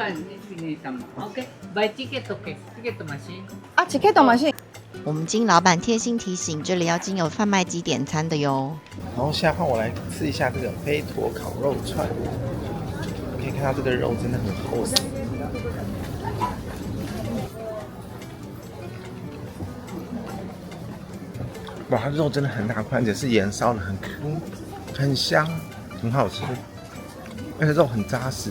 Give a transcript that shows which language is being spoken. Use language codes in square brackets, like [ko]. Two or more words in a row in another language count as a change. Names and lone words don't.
[ja] OK。バイチケット系、チケットマシン。啊，チケットマシン。 [zh] 我们经老板贴心提醒，这里要经由贩卖机点餐的哟。然后现在换我来吃一下这个飞驼烤肉串，可以看到这个肉真的很厚实。哇，它肉真的很大块，而且是盐烧的，很 Q， 很香，很好吃，而且肉很扎实。